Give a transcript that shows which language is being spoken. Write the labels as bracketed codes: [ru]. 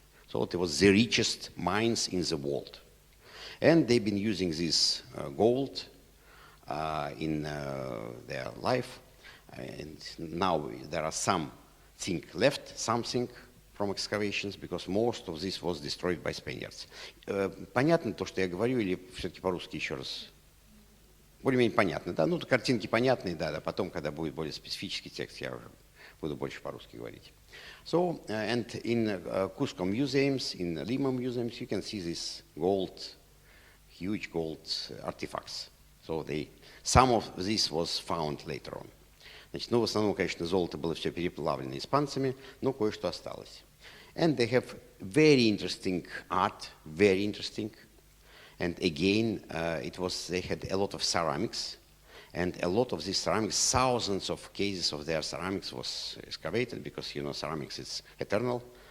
[en] So it was the richest mines in the world, and they've been using this gold in their life. And now there are something left, something from excavations, because most of this was destroyed by Spaniards. [ru] Понятно то, что я говорю, или все-таки по-русски еще раз? Более-менее понятно, да? Ну, картинки понятные, да, потом, когда будет более специфический текст, я уже буду больше по-русски говорить. [en] So, and in Cusco museums, in Lima museums, you can see this gold, huge gold artifacts. So some of this was found later on. [ru] Значит, ну, в основном, конечно, золото было все переплавлено испанцами, но кое-что осталось. [en] And they have very interesting art, very interesting. And again, they had a lot of ceramics, And a lot of these ceramics, thousands of cases of their ceramics was excavated because, you know, ceramics is eternal.